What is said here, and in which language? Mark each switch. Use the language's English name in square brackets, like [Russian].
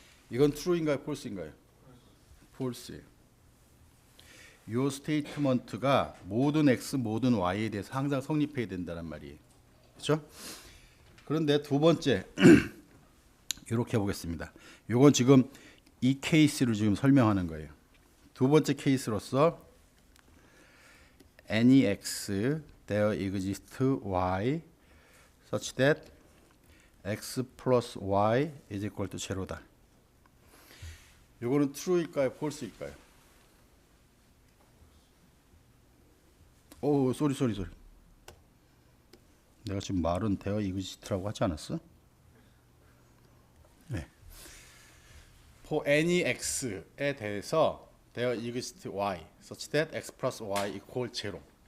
[Korean] 이건 true인가요? false인가요? false예요. 이 스테이트먼트가 모든 x, 모든 y에 대해서 항상 성립해야 된다는 말이에요. 그렇죠? 그런데 두 번째 이렇게 해보겠습니다. 이건 지금 이 케이스를 지금 설명하는 거예요. 두 번째 케이스로서 [English] any x there exists y such that x plus y is equal to zero다. [Korean] 이거는 true일까요? false일까요? 오, 쏘리. 내가 지금 말은 [English] there exist [Korean] 라고 하지 않았어? [English] 네. For any x [Korean] 에 대해서 [English] there exists y such that x plus y equal 0.